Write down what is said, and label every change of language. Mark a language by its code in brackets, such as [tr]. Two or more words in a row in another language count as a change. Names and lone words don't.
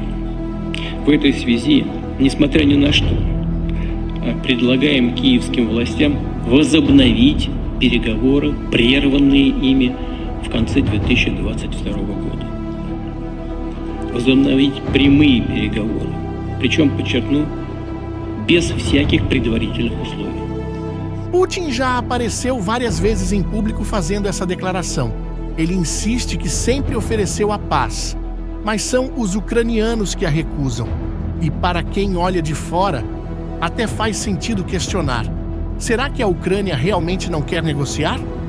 [ru] В этой связи, несмотря ни на что, предлагаем киевским властям возобновить переговоры, прерванные ими в конце 2022 года. Возобновить прямые переговоры, причем, подчеркну, без всяких предварительных условий. [pt] Putin já apareceu várias vezes em público fazendo essa declaração. Ele insiste que sempre ofereceu a paz, mas são os ucranianos que a recusam. E para quem olha de fora, até faz sentido questionar: será que a Ucrânia realmente não quer negociar?